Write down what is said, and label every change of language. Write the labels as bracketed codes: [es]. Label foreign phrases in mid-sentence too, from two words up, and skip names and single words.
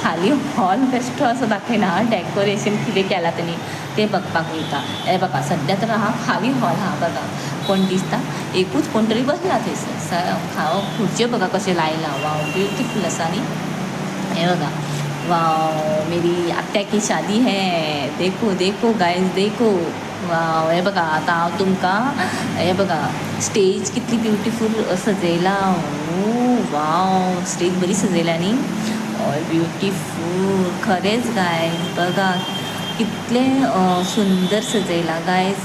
[kok] खाली हॉल बेश्टो असो दाखयना, डेकोरेशन कितें केलां तेणी तें बघपाक वयता। हे बघा सद्या तर आहा खाली हॉल आहा बघा। कोण दिसता एकूच कोण तरी बसला थंयसर। खुर्च्यो बघा कशें लायला। [en] wow beautiful [kok] आसा न्ही। हे बघा वाव [hi] मेरी आत्या की शादी है, देखो देखो गाइस देखो। [kok] वाव हे बघा आतां हांव तुमकां हे बघा स्टेज कितली ब्युटिफूल सजयला। [en] wow stage [kok] बरी सजयल्या न्ही। हय ब्युटिफूल खरेंच गायज बघा कितलें सुंदर सजयला गायज।